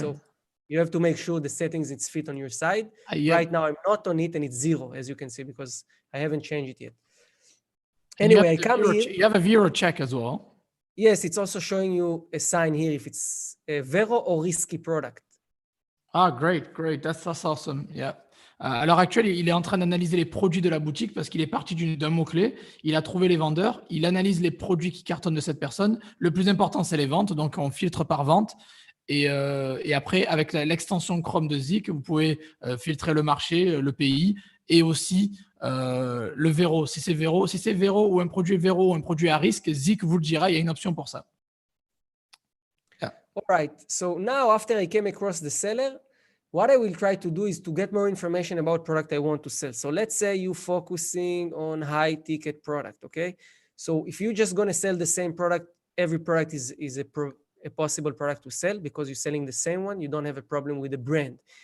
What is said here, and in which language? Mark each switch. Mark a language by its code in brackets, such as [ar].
[en] So you have to make sure the settings it's fit on your side. Right now I'm not on it and it's 0, as you can see, because I haven't changed it yet. Anyway, I come here. You have a Vero check as well. Yes, it's also showing you a sign here if it's a Vero or risky product. Ah, great. That's awesome. Yeah. [fr] À l'heure actuelle, il est en train d'analyser les produits de la boutique parce qu'il est parti d'un mot-clé. Il a trouvé les vendeurs. Il analyse les produits qui cartonnent de cette personne. Le plus important, c'est les ventes. Donc, on filtre par vente. Et après, avec l'extension Chrome de ZIK, vous pouvez filtrer le marché, le pays et aussi le Vero. Si c'est Vero ou un produit Vero ou un produit à risque, ZIK vous le dira. Il y a une option pour ça. [en] Yeah. All right. So now, after I came across the seller, what I will try to do is to get more information about product I want to sell. So let's say you're focusing on high ticket product, okay? So if you're just going to sell the same product, every product is a possible product to sell because you're selling the same one. You don't have a problem with the brand.